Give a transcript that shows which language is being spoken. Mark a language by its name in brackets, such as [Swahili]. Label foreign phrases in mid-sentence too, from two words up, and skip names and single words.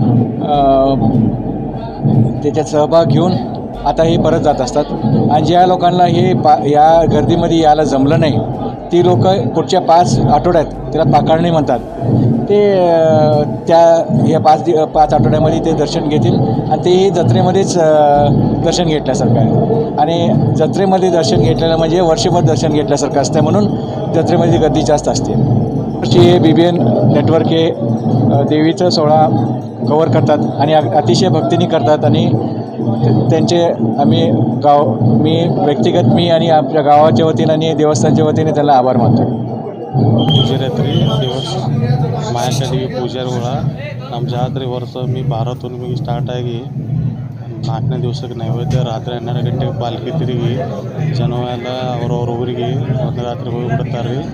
[Marathi] त्याच्यात सहभाग घेऊन आता हे परत जात असतात आणि ज्या लोकांना या गर्दीमध्ये यायला जमलं नाही ती लोक पुढच्या 5 आठवड्यात त्याला पाखरणी म्हणतात, ते या 5 आठवड्यामध्ये ते दर्शन घेतील आणि ते जत्रेमध्येच दर्शन घेतल्यासारखं आहे आणि जत्रेमध्ये दर्शन घेतलेलं म्हणजे वर्षभर दर्शन घेतल्यासारखं असतं, म्हणून जत्रेमध्ये गर्दी जास्त असते। हे BBN नेटवर्क हे देवीचं सोहळा कव्हर करतात आणि अतिशय भक्तीने करतात आणि त्यांचे मी व्यक्तिगत आणि आपल्या गावाच्या वतीनं आणि देवस्थानच्या वतीने त्याला आभार मानतो। [Kannada] ರಾತ್ರಿ ಮಾಯಾಕ್ಕ ದೇವಿ ಪೂಜಾರಿ ಒಳ ನಮ್ಮ ಜಾತ್ರೆ ವರ್ಷ ಭಾರತವನ್ನು ಸ್ಟಾರ್ಟ್ ಆಗಿ 4ನೇ ದಿವಸಕ್ಕೆ ನೈವೇದ್ಯ ರಾತ್ರಿ 12 ಗಂಟೆಗೆ ಪಾಲ್ಕಿ ತಿರುಗಿ ಜನ ಎಲ್ಲ ಅವ್ರವ್ರ ಊರಿಗೆ ಒಂದು ರಾತ್ರಿ ಹೋಗಿಬಿಡ್ತಾರೆ ರೀ।